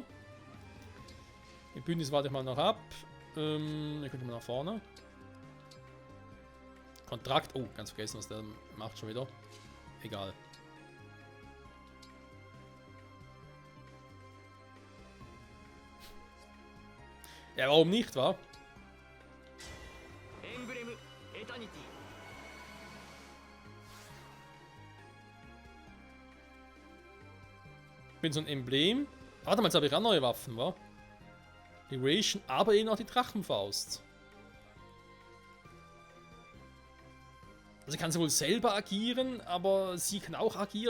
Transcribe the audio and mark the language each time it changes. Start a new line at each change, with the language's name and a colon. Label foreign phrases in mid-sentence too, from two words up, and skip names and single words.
German: Im Bündnis warte ich mal noch ab. Hier könnte man nach vorne. Kontrakt. Oh, ganz vergessen, was der macht schon wieder. Egal. Ja, warum nicht, wa?
Japanese: エンブレムエタニティ
German: Ich bin so ein Emblem. Warte mal, jetzt habe ich auch neue Waffen, wa? Duration, aber eben auch die Drachenfaust. Also kann sie wohl selber agieren, aber sie kann auch agieren.